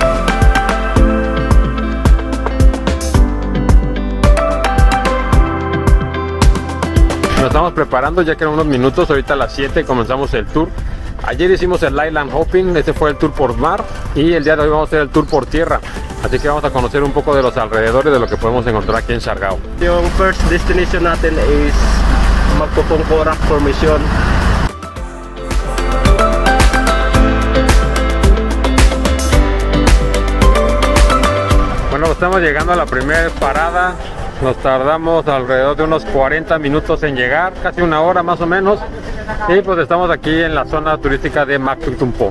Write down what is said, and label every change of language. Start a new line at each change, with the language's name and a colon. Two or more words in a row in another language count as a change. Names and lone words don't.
Spanish: Nos estamos preparando ya que en unos minutos, ahorita a las 7 comenzamos el tour. Ayer hicimos el Island Hopping, este fue el tour por mar y el día de hoy vamos a hacer el tour por tierra. Así que vamos a conocer un poco de los alrededores de lo que podemos encontrar aquí en Siargao.
Filipino: Yung
English: first destination
Filipino: natin is Magpupungkorak Formation.
Spanish: Bueno, estamos llegando a la primera parada. Nos tardamos alrededor de unos 40 minutos en llegar, casi una hora más o menos. Y pues estamos aquí en la zona turística de Magpupungko.